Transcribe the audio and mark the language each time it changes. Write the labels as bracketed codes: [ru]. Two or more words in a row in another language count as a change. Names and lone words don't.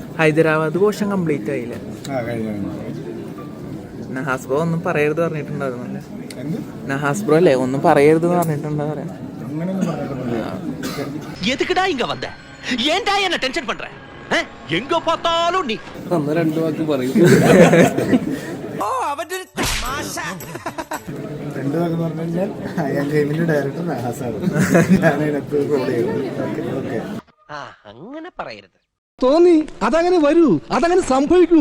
[ml] ഹൈദരാബാദ് [en] portion complete [ml] ആയില്ല. നഹാസ് ബ്രോ ഒന്നും പറയരുത് പറഞ്ഞിട്ടുണ്ടായിരുന്നല്ലേ? നഹാസ് ബ്രോ അല്ലേ ഒന്നും പറയരുത് പറഞ്ഞിട്ടുണ്ടോ പറയാ? [ta] எதுக்குடா இங்க வந்த? ஏன்டா என்ன டென்ஷன் பண்ற? எங்க பார்த்தாலும் நீ [ml] അന്ന് രണ്ടു വാക്ക് പറയും. ഓ അവന്റെ തമാശ. രണ്ടു വാക്ക് പറഞ്ഞു കഴിഞ്ഞാൽ ഗെയിമിന്റെ ഡയറക്ടർ നഹാസാണ്. അങ്ങനെ പറയരുത്. തോന്നി അതങ്ങനെ വരൂ, അതങ്ങനെ സംഭവിക്കൂ.